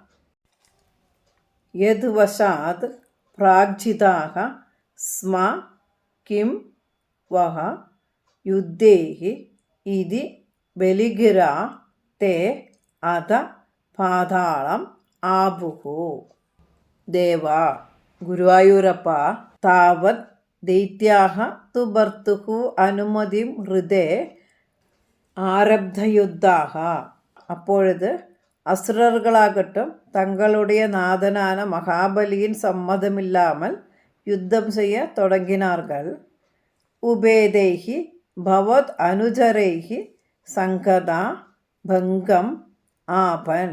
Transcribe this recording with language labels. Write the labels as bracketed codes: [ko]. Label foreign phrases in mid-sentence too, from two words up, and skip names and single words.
[sa] യദ്വശാത് പ്രാഗ്ജിതാഃ സ്മ കിം വഹ യുദ്ധൈഃ ഇതി ബലിഗിരാ തേ അധ പാതാളം ആപുഃ. ദേവ, ഗുരുവായൂരപ്പ, താവത് ദൈത്യാഹ തു ഭർത്തുഃ അനുമതിം ഹൃദേ ആരബ്ധയുദ്ധാഹ. [ta] அப்பொழுது அசுரர்களாகட்டும் தங்களுடைய நாதனான மகாபலியின் சம்மதமில்லாமல் யுத்தம் செய்ய தொடங்கினார்கள். [sa] உபேதைஹி பவத் அனுஜரைஹி சங்கதா பங்கம் ஆபன்.